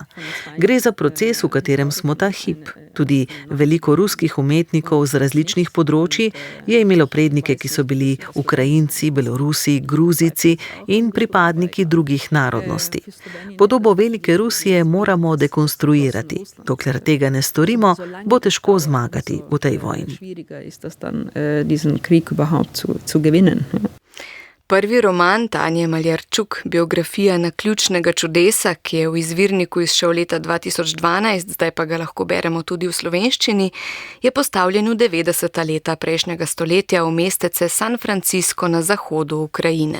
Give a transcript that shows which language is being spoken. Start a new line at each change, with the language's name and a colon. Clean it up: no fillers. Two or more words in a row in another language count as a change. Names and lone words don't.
Slovenian: Gre za proces, v katerem smo ta hip. Tudi veliko ruskih umetnikov z različnih področji je imelo prednike, ki so bili Ukrajinci, Belorusi, Gruzijci in pripadniki drugih narodnosti. Podobo velike Rusije moramo dekonstruirati. Dokler tega ne storimo, bo težko zmagati v tej vojni.
German: Diesen Krieg überhaupt zu gewinnen.
Slovenian: Prvi roman Tanje Maljarčuk, biografija naključnega čudesa, ki je v izvirniku izšel leta 2012, zdaj pa ga lahko beremo tudi v slovenščini, je postavljen v 90. leta prejšnjega stoletja v mestece San Francisco na zahodu Ukrajine.